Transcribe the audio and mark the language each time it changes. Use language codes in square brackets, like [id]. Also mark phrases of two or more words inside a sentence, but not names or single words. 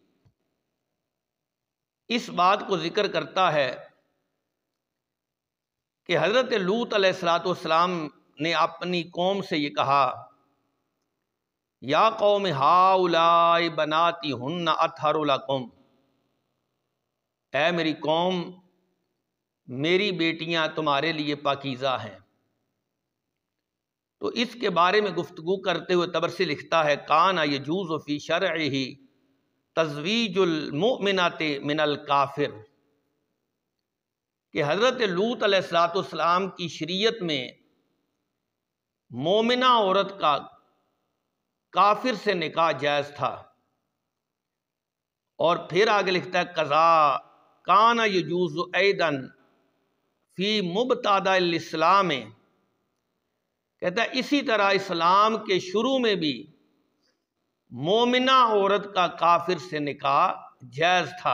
[ur] اس بات کو ذکر کرتا ہے کہ حضرت لوط [ar] علیہ السلام [ur] نے اپنی قوم سے یہ کہا [ar] یا قوم ہؤلاء بناتی ہن اطہر لکم، [ur] اے میری قوم میری بیٹیاں تمہارے لیے پاکیزہ ہیں۔ تو اس کے بارے میں گفتگو کرتے ہوئے طبرسی لکھتا ہے [ar] کان یجوز فی شرعہ تزویج المؤمنات من الکافر، [ur] کہ حضرت لوط [ar] علیہ السلام [ur] کی شریعت میں مومنہ عورت کا کافر سے نکاح جائز تھا۔ اور پھر آگے لکھتا ہے [ar] قضا کان یجوز ایدن فی مبتدأ الاسلام، [ur] کہتا ہے اسی طرح اسلام کے شروع میں بھی مومنہ عورت کا کافر سے نکاح جائز تھا۔